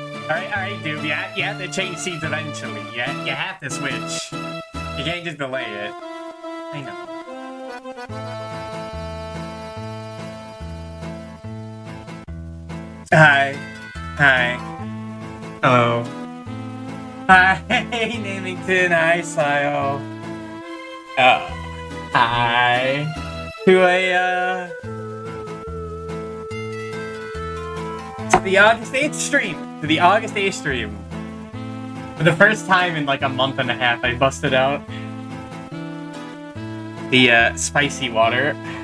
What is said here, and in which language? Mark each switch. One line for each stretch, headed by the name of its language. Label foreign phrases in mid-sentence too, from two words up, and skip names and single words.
English: Alright, dude. You have to change seats eventually. You have to switch. You can't just delay it. I know. Hi. Hi. Hello. Hi, Namington. Hi, Sile. Hi. To the August 8th stream. To the August 8th stream. For the first time in like a month and a half, I busted out the spicy water.